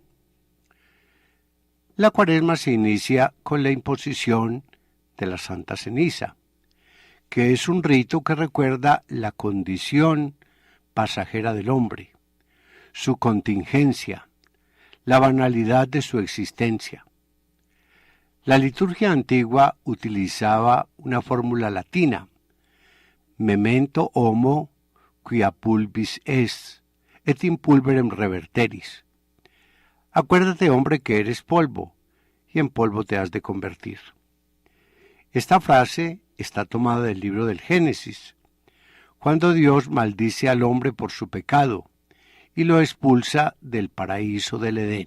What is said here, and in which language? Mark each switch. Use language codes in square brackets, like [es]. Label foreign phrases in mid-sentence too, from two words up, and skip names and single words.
[es] La Cuaresma se inicia con la imposición de la Santa Ceniza, que es un rito que recuerda la condición pasajera del hombre, su contingencia, la banalidad de su existencia. La liturgia antigua utilizaba una fórmula latina: [la] memento homo quia pulvis est, et in pulverem reverteris. [es] Acuérdate, hombre, que eres polvo, y en polvo te has de convertir. Esta frase está tomada del libro del Génesis, cuando Dios maldice al hombre por su pecado y lo expulsa del paraíso del Edén.